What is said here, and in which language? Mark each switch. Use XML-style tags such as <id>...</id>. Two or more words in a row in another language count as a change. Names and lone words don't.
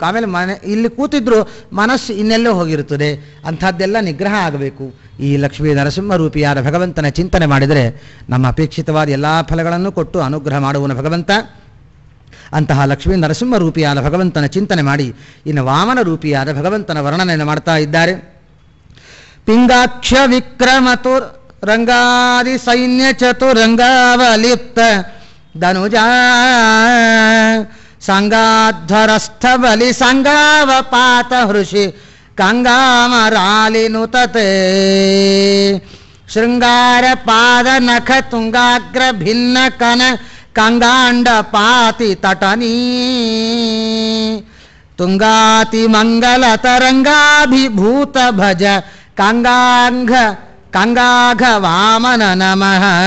<kn>ಆಮೇಲೆ ಇಲ್ಲಿ ಕೂತಿದ್ರು ಮನಸ್ಸು ಇನ್ನೆಲ್ಲೋ ಹೋಗಿರುತ್ತದೆ, ಅಂಥದ್ದೆಲ್ಲ ನಿಗ್ರಹ ಆಗಬೇಕು. ಈ ಲಕ್ಷ್ಮೀ ನರಸಿಂಹ ರೂಪಿಯಾದ ಭಗವಂತನ ಚಿಂತನೆ ಮಾಡಿದರೆ ನಮ್ಮ ಅಪೇಕ್ಷಿತವಾದ ಎಲ್ಲ ಫಲಗಳನ್ನು ಕೊಟ್ಟು ಅನುಗ್ರಹ ಮಾಡುವನು ಭಗವಂತ. ಅಂತಹ ಲಕ್ಷ್ಮೀ ನರಸಿಂಹ ರೂಪಿಯಾದ ಭಗವಂತನ ಚಿಂತನೆ ಮಾಡಿ ಇನ್ನು ವಾಮನ ರೂಪಿಯಾದ ಭಗವಂತನ ವರ್ಣನೆಯನ್ನು ಮಾಡ್ತಾ ಇದ್ದಾರೆ.</kn> <sa>ಪಿಂಗಾಕ್ಷ ವಿಕ್ರಮತು ರಂಗಾದಿ ಸೈನ್ಯ ಚತುರಂಗಾವಲಿಪ್ತ ಧನುಜ ಸಂಗಾಧ್ವರಸ್ಥ ಬಲಿ ಸಂಗಾವಪಾತ ಹೃಷಿ ಕಂಗಾಮರಾಲಿನುತತೆ ಶೃಂಗಾರ ಪಾದ ನಖ ತುಂಗಾಗ್ರ ಭಿನ್ನ ಕನ ಕಂಗಾಂಡ ಪಾತಿ ತಟನೀ ತುಂಗಾತಿ ಮಂಗಲ ತರಂಗಾಭಿಭೂತ ಭಜ ಕಂಗಾಘ ವಾಮನ ನಮಃ.</sa>